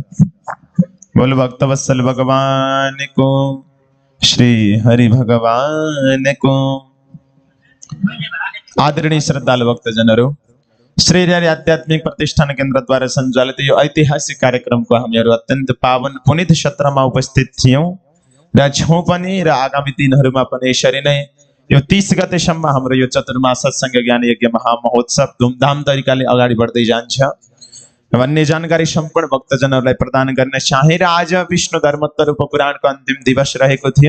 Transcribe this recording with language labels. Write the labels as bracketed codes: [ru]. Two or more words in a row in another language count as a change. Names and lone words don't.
[hi] बोल भक्तवत्सल भगवान को, श्री हरि भगवान को। [ne] आदरणीय श्रद्धालु भक्तजनहरू, श्री हरि आध्यात्मिक प्रतिष्ठान केन्द्र द्वारा सञ्चालित यो ऐतिहासिक कार्यक्रमको हामीहरू अत्यन्त पावन पुनित सत्रमा उपस्थित थियौं र छौं पनि र आगामी दिनहरूमा पनि यसरी नै यो 30 गतेसम्म हाम्रो यो चतुर्मास सत्सङ्ग ज्ञान यज्ञ महामहोत्सव धुमधाम तरिकाले अगाडि बढ्दै जान्छ भन्ने जानकारी सम्पूर्ण भक्तजनहरूलाई प्रदान गर्न चाहेर आज विष्णु धर्मोत्तर उपपुराणको अन्तिम दिवस रहेको थियो।